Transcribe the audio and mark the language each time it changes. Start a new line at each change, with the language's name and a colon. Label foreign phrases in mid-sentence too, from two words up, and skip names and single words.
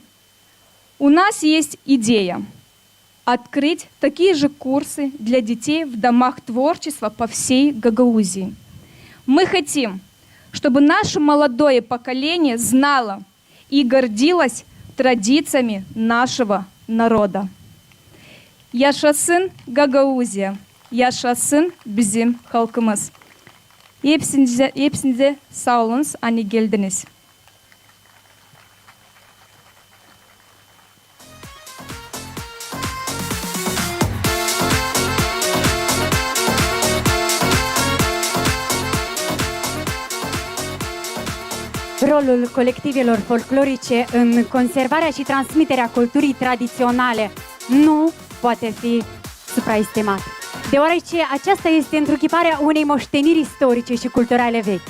Russian: У нас есть идея открыть такие же курсы для детей в домах творчества по всей Гагаузии. Мы хотим, чтобы наше молодое поколение знало и гордилось традициями нашего народа.
Gagauz: Yaşasın Гагаузия, yaşasın bizim halkımız. Hepsinize sağ olunuz, hani geldiniz.
Romanian: Rolul colectivelor folclorice în conservarea și transmiterea culturii tradiționale nu poate fi supraestimat, deoarece aceasta este întruchiparea unei moșteniri istorice și culturale vechi.